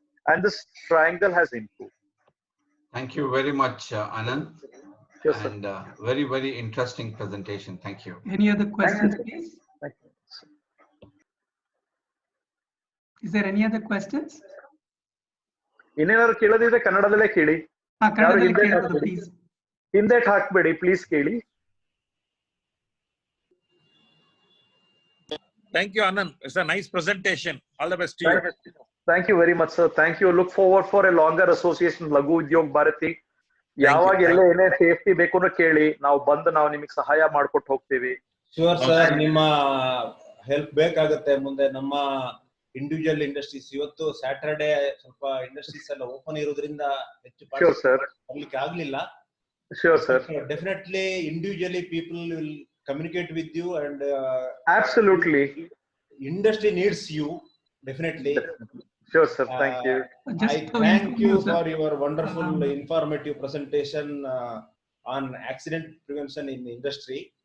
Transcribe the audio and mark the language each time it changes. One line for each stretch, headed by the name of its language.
English: And this triangle has improved. Thank you very much, Anand. Yes, and very, very interesting presentation. Thank you. Any other questions, please? Thank you. Is there any other questions?
Kannada: ಇನ್ನೇನಾದ್ರು ಕೇಳೋದಿದ್ರೆ ಕನ್ನಡದಲ್ಲೇ ಕೇಳಿ.
English: Please.
Kannada: ಹಿಂದೆ ಹಾಕ್ಬೇಡಿ, please ಕೇಳಿ.
English: Thank you, Anand. It's a nice presentation. All the best to you. Thank you very much, sir. Thank you. Look forward for a longer association Laghu Udyog Bharati.
Kannada: ಯಾವಾಗ ಎಲ್ಲ ಏನೇ safety ಬೇಕು ಅಂತ ಕೇಳಿ, ನಾವು ಬಂದು ನಾವು ನಿಮಗೆ ಸಹಾಯ ಮಾಡ್ಕೊಟ್ಟು ಹೋಗ್ತೀವಿ. ಶೂರ್ ಸರ್, ನಿಮ್ಮ ಹೆಲ್ಪ್ ಬೇಕಾಗುತ್ತೆ ಮುಂದೆ. ನಮ್ಮ ಇಂಡಿವಿಜುವಲ್ ಇಂಡಸ್ಟ್ರೀಸ್ ಇವತ್ತು ಸ್ಯಾಟರ್ಡೆ ಸ್ವಲ್ಪ ಇಂಡಸ್ಟ್ರೀಸ್ ಎಲ್ಲ ಓಪನ್ ಇರೋದ್ರಿಂದ ಹೆಚ್ಚು ಬರ್ಲಿಕ್ಕೆ ಆಗ್ಲಿಲ್ಲ.
English: Sure, sir. Definitely, individually people will communicate with you, and absolutely, industry needs you. Definitely. Sure, sir. Thank you. I thank you for your wonderful informative presentation on accident prevention in the industry.